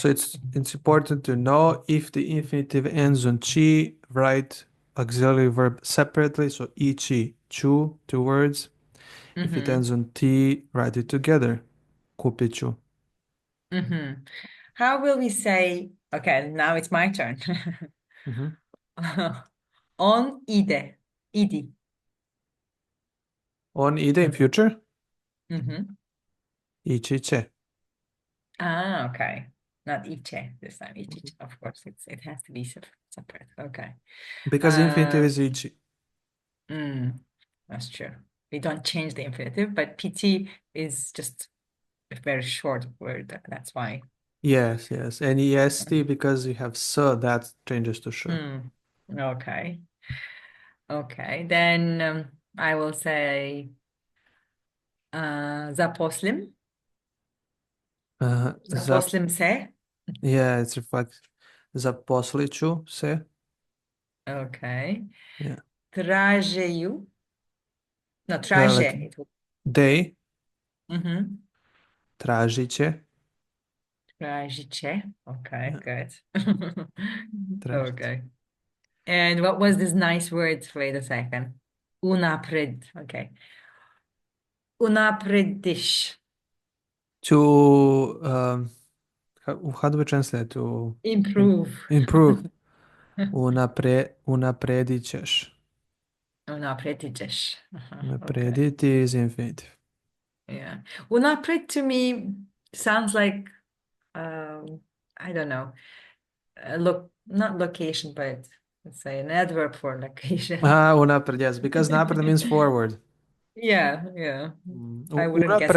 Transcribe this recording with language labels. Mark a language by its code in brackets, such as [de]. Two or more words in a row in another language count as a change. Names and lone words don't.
[en] So it's important to know if the infinitive ends on chi, write auxiliary verb separately. So ichi, chu, two words. If it Mm-hmm. ends on T, write it together. [sr] Kupiću. Mm-hmm. [en] How will we say, okay, now it's my turn. Mhm. [sr] On ide, idi. On ide [en] in future? Mm-hmm. [sr] Ići će. [en] Ah, okay. Not iće this time. Ići, of course, it has to be separate. Okay. Because infinitive is ići. That's true. We don't change the infinitive, but PT is just a very short word. That's why. Yes, yes. And est because you have s, that changes to sh. Okay. Okay. Then I will say zaposlim. [sr] Za, Zaposlim se. [en] yeah, it's reflect. [sr] Zaposliću se. [en] Okay. Yeah. [sr] Tražeju. No, traže. [en] Like they, Mhm. [sr] tražit će. Tražit će. [en] Okay, Yeah, good. [sr] tražit. [en] Okay. And what was this nice word? Wait a second. Unapred. Okay. Unaprediš. To, how do we translate to Improve. improve? [sr] Unapredit ćeš. Unaprediš. Okay. [en] Unaprediti is infinitive. Yeah. Unapred to me sounds like I don't know. Look, not location, but Say an adverb for location. Ah, unapred, yes, because napred means forward. Yeah, yeah. I wouldn't guess